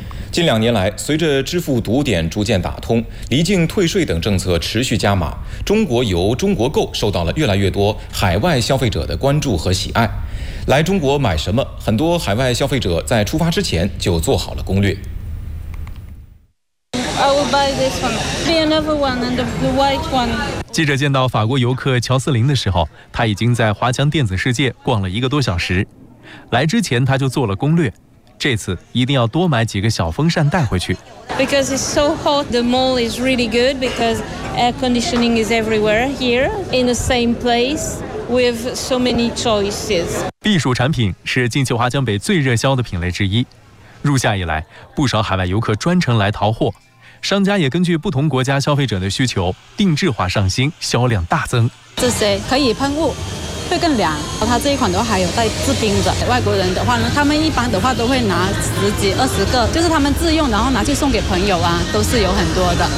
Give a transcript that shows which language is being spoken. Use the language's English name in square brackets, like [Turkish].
[Chinese] 近两年来，随着支付堵点逐渐打通，离境退税等政策持续加码，中国游、中国购受到了越来越多海外消费者的关注和喜爱。来中国买什么？很多海外消费者在出发之前就做好了攻略。 [English] I will buy this one, the another one and the white one. [Chinese] 记者见到法国游客乔斯林的时候，他已经在华强电子世界逛了一个多小时。来之前他就做了攻略。这次一定要多买几个小风扇带回去。 [English] Because it's so hot, the mall is really good because air conditioning is everywhere here in the same place with so many choices. [Chinese] 避暑产品是近期华强北最热销的品类之一。入夏以来，不少海外游客专程来淘货，商家也根据不同国家消费者的需求定制化上新，销量大增。这些可以喷雾。会更凉，它这一款的话还有带制冰的。外国人的话呢，他们一般的话都会拿10几20个，就是他们自用，然后拿去送给朋友啊，都是有很多的。